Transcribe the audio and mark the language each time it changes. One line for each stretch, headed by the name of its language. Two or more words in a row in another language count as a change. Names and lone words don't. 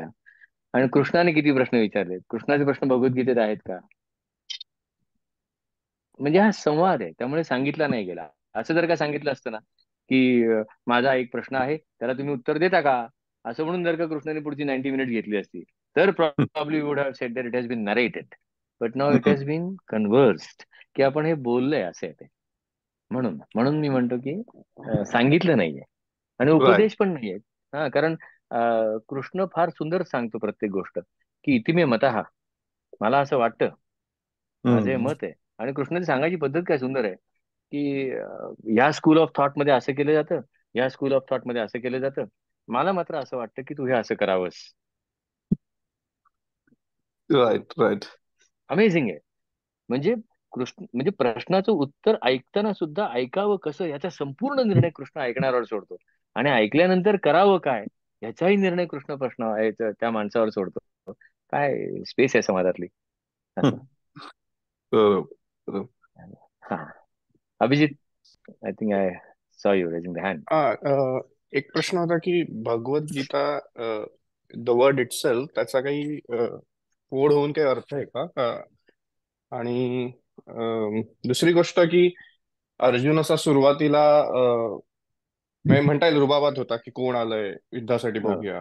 Marathi: आणि कृष्णाने किती प्रश्न विचारलेत? कृष्णाचे प्रश्न भगवद्गीतेत आहेत का? म्हणजे हा संवाद आहे, त्यामुळे सांगितला नाही गेला. असं जर का सांगितलं असतं ना की माझा एक प्रश्न आहे, त्याला तुम्ही उत्तर देता का, असं म्हणून जर का कृष्णाने पुढची 90 मिनिट घेतली असती, तर
English: probably would have said that it has been narrated, but now it has been conversed,
Marathi: की आपण हे बोललंय असं आहे ते. म्हणून म्हणून मी म्हणतो की सांगितलं नाहीये आणि उपदेश पण नाहीये. हा, कारण कृष्ण फार सुंदर सांगतो प्रत्येक गोष्ट, की
Sanskrit: इति मे मतः,
Marathi: मला असं वाटतं, माझं हे मत आहे. आणि कृष्णाची सांगायची पद्धत काय सुंदर आहे, की या
English: school of thought
Marathi: मध्ये असं केलं जातं, या
English: school of thought
Marathi: मध्ये असं केलं जातं, मला मात्र असं वाटतं की तू हे असं करावंस.
English: right right.
Marathi: अमेझिंग आहे. म्हणजे कृष्ण म्हणजे प्रश्नाचं उत्तर ऐकताना सुद्धा ऐकावं कसं याचा संपूर्ण निर्णय कृष्ण ऐकणाऱ्यावर सोडतो, आणि ऐकल्यानंतर करावं काय याचाही निर्णय कृष्ण त्या माणसावर सोडतो. काय स्पेस आहे समाजातली असं. हा, अभिजित,
English: I think I saw you raising the hand.
Marathi: एक प्रश्न होता की भगवद्गीता
English: the word itself
Marathi: त्याचा काही फोड होऊन काही अर्थ आहे का? आणि दुसरी गोष्ट की अर्जुन असा सुरुवातीला म्हणजे म्हणता येईल रुबाबात होता की कोण आलंय युद्धासाठी बघूया.